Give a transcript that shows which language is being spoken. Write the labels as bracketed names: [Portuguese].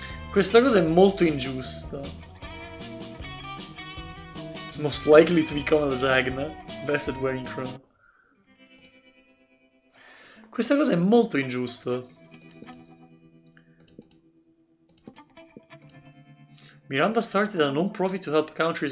[Italian] Questa cosa è molto ingiusta. [English] Most likely to become a lasagna. Best at wearing crown. [Italian] Questa cosa è molto ingiusta. [English] Miranda started a non-profit to help countries.